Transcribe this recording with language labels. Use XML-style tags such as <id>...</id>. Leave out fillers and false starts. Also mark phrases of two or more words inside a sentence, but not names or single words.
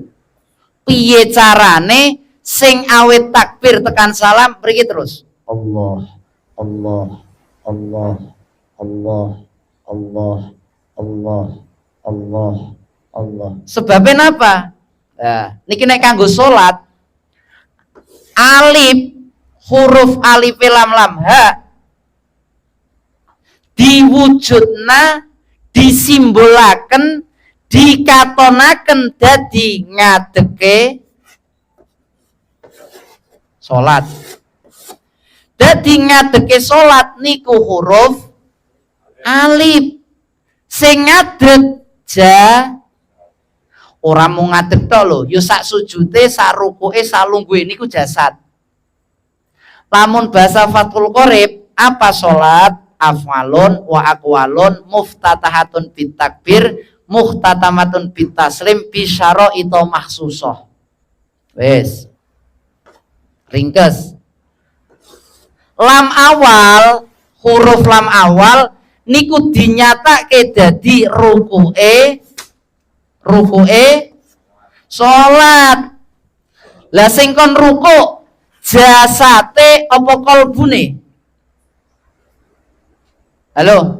<jv>Piye carane sing awet takbir tekan salam mriki terus.</jv> <ar>الله الله الله الله الله الله الله الله.</ar> <id>Sebabnya apa?</id> <jv>Nah, niki nek kanggo salat alif huruf alif lam lam ha diwujudna disimbolaken dikatonaken dadi ngadeke salat. Dadi ngadeke salat niku huruf alif. Sing ngadeg ora mung ngadeg tok lho, ya sak sujute, sak rukuke, sak lungguhe niku jasad. Lamun bahasa Fathul Qorib, apa salat?</jv> <ar>أفعال وأقوال مفتتحة بالتكبير مختتمة بالتسليم بشرائط مخصوصة.</ar> <jv>Wes. Ringkes. Lam awal, huruf lam awal niku dinyatake dadi rukuke salat. Lah sing kon ruku jasate apa kalbune? Halo.</jv>